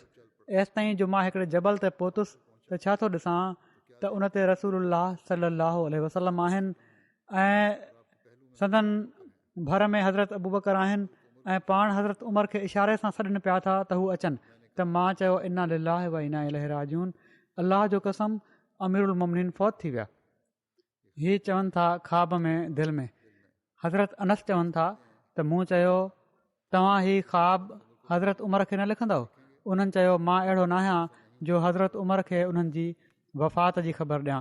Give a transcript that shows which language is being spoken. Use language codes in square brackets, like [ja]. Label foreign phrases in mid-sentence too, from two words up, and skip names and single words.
[sd] एसि ताईं जो मां हिकिड़े जबल ते पहुतुसि त छा थो ॾिसां त उन ते रसूलुल्लाह [ar] صلاه وسلم [sd] आहिनि ऐं सदन भर में हज़रत अबू बकर आहिनि ऐं पाण हज़रत उमर खे इशारे सां सॾनि पिया था त हू अचनि। त मां चयो [ar] إنا لله وإنا إليه راجعون, [sd] अलाह जो कसम [ar] أمير المؤمنين [sd] फ़ौत थी विया। हीअ चवनि था ख़्वाब में दिलि में। हज़रत अनस चवनि था त मूं चयो तव्हां ही ख़्वाब हज़रत उमर खे न लिखंदव? उन्हनि चयो मां अहिड़ो न आहियां जो हज़रत उमर खे उन्हनि जी वफ़ात जी ख़बर ॾियां।